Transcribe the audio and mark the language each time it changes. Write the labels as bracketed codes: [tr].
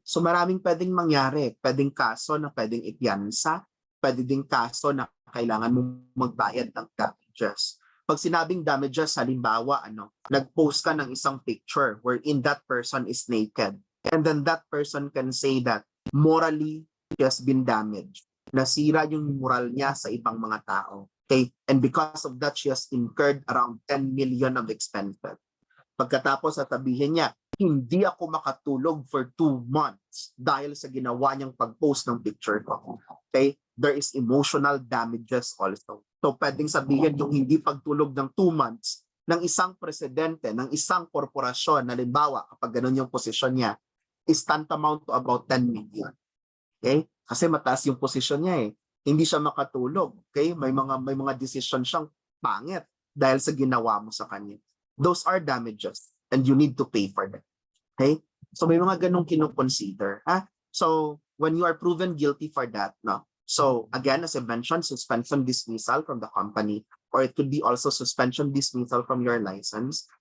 [tl] So maraming pwedeng mangyari. Pwedeng kaso na pwedeng ipiyansa, pwede ding kaso na kailangan mo magbayad ng damages. Pag sinabing damages, halimbawa, nag-post ka ng isang picture [en] wherein that person is naked. And then that person can say that morally he has been damaged. [tl] Nasira yung moral niya sa ibang mga tao. Okay? [en] And because of that, she has incurred around 10 million of expenses. [tl] Pagkatapos sasabihin niya, hindi ako makatulog [en] for 2 months [tl] dahil sa ginawa niyang pag-post ng picture ko. Okay? [en] There is emotional damages also. [tl] So pwedeng sabihin yung hindi pagtulog ng 2 months ng isang presidente, ng isang korporasyon, halimbawa kapag ganun yung posisyon niya, [en] is tantamount to about 10 million. [tl] Okay? Kasi mataas yung posisyon niya eh. Hindi siya makatulog. Okay? May mga decision siyang pangit dahil sa ginawa mo sa kanya. [en] Those are damages and you need to pay for them. Okay? [tl] So may mga ganong kinoconsider. [en] So when you are proven guilty for that, no? So again, as I mentioned, suspension dismissal from the company, or it could be also suspension dismissal from your license.